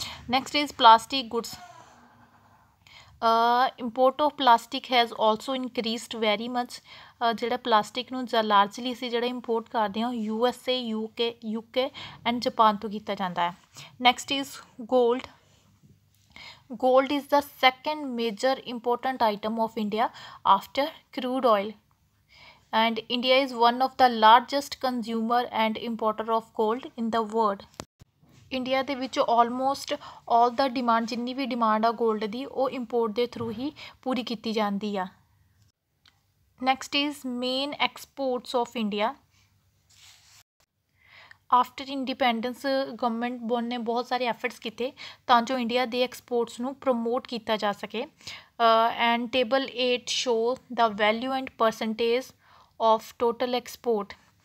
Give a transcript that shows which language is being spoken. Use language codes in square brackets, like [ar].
[en] Next is plastic goods. Import of plastic has also increased very much. [pa] ਜਿਹੜਾ plastic ਨੂੰ ਲਾਰਜਲੀ ਅਸੀਂ ਜਿਹੜਾ ਇੰਪੋਰਟ ਕਰਦੇ ਹਾਂ USA, UK ਐਂਡ ਜਾਪਾਨ ਤੋਂ ਕੀਤਾ ਜਾਂਦਾ ਹੈ। [en] Next is gold. Gold is the second major important item of India after crude oil and India is one of the largest consumer and importer of gold in the world. [pa] India ਦੇ ਵਿੱਚ almost ਆਲ ਦਾ demand ਜਿੰਨੀ ਵੀ demand ਆ gold ਦੀ ਉਹ import ਦੇ through ਹੀ ਪੂਰੀ ਕੀਤੀ ਜਾਂਦੀ ਆ। [en] Next is main exports of India. After independence government [pa] ਨੇ ਬਹੁਤ ਸਾਰੇ ਐਫਰਟਸ ਕੀਤੇ ਤਾਂ ਜੋ ਇੰਡੀਆ ਦੇ ਐਕਸਪੋਰਟਸ ਨੂੰ ਪ੍ਰਮੋਟ ਕੀਤਾ ਜਾ ਸਕੇ [en] And table 8 show ਦਾ value and percentage of total export.